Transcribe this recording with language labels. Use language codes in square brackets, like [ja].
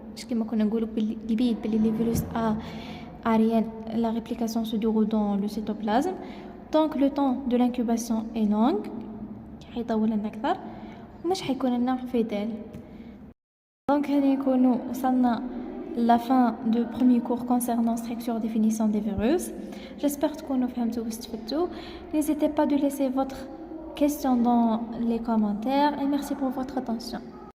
[ar] كما كنا نقولوا باللي [fr] les virus ARN la réplication se déroule dans le cytoplasme. Donc le temps de l'incubation est long [ar] حيطول لنا أكثر ومش حيكون لنا [fr] fidèle. Donc [ar] هنا نكونوا وصلنا [fr] la fin du premier cours concernant structure définition des virus. J'espère [ar] تكونوا فهمتوا واستفدتوا. [fr] N'hésitez pas de laisser votre question dans les commentaires et merci pour votre attention.